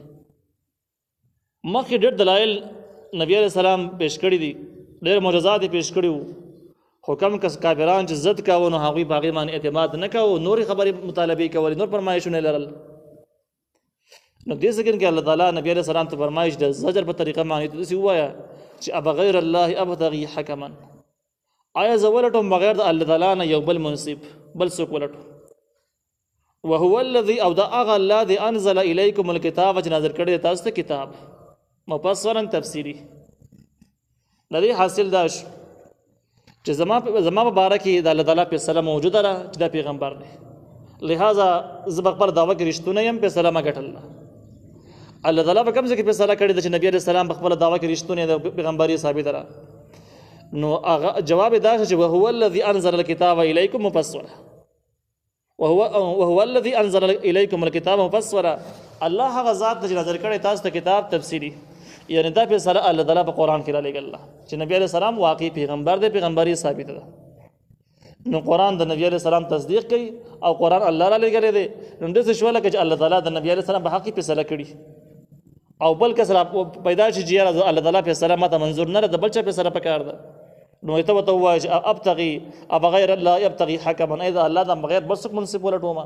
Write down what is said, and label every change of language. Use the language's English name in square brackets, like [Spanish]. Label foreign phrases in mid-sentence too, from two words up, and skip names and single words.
[Pashto] مخکې ډېر دلایل نبی [Arabic] علیہ السلام [Pashto] پیش کړي دي، ډېر معجزات یې پیش کړي وو، خو کم کس کافران چې ضد کاوه نو هغوی په هغې باندې اعتماد نه کوو، نورې خبرې مطالبې کولې، نور فرمایشونه لرل. نو دې ذکر کې الله تعالی نبی [Arabic] علیہ السلام [Pashto] ته فرمایش د زجر په طریقه باندې داسې ووایه چې [Arabic] ابغیر الله ابتغي حکما، [Pashto] آیا زه ولټوم بغیر د الله تعالی نه یو بل منصف، بل څوک ولټو. [Arabic] وهو الذي، [Pashto] او دا هغه الله دی، [Arabic] انزل الیکم الکتاب، [Pashto] چې نازل کړی دی تاسو ته کتاب مفصلا تفسیري. د دې حاصل دا شو چې زما په باره کې د الله تعالی فیصله موجوده ده چې دا پیغمبر دی، لہذا زه به خپله دعوه کې رښتونی یم، فیصله ما ګټله. الله تعالی په کوم ځای کې فیصله کړې ده چې نبی [Arabic] علیہ السلام [Pashto] په خپله دعوه کې رښتونی ده، پیغمبري ثابته ده. نو جواب دا چې [Arabic] وهو الذي انزل الكتاب الیکم مفصلا، وهو الذي انزل الیکم الكتاب مفصلا، [Pashto] الله هغه ذات چې نازل کړی تاسو ته کتاب تفسیری. یعنی دا فیصله الله تعالی په قرآن کې رالیږله چې نبی [Arabic] علیہ السلام [Pashto] واقعي پیغمبر دی، پیغمبري ثابته ده. نو قرآن د نبی [Arabic] علیہ السلام [Pashto] تصدیق کوي او قرآن الله را لېږلی دی. نو داسې شوله که چې الله تعالی د نبی [Arabic] علیہ السلام [Pashto] په حق کې فیصله کړي او بل کس را پیدا شي چې یاره الله تعالی فیصله ماته منظور نه ده، د بل چا فیصله پکار ده، نو ته ورته ووایه چې [Arabic] ابتغي ابغیر الله ابتغي حکما، [Pashto] ای د الله نه بغیر بل څوک منصف ولټومه.